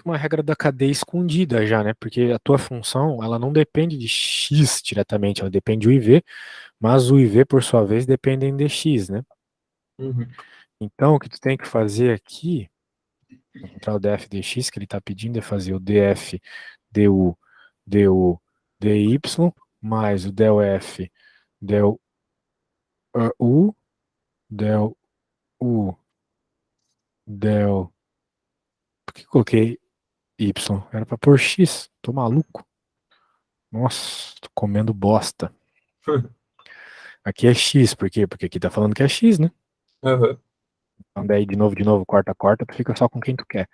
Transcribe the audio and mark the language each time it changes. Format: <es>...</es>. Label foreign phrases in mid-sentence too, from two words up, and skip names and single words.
<pt>que uma regra da cadeia escondida já, né? Porque a tua função, ela não depende de x diretamente, ela depende do IV, mas o IV, por sua vez, depende de x, né? Uhum. Então, o que tu tem que fazer aqui, encontrar o df dx, que ele está pedindo é fazer o df du du dy mais o del f del u del u del. Por que coloquei y? Era pra pôr x. Tô maluco. Nossa, tô comendo bosta. Aqui é x, por quê? Porque aqui tá falando que é x, né? Uhum. Então daí de novo, corta, corta, tu fica só com quem tu quer.</pt>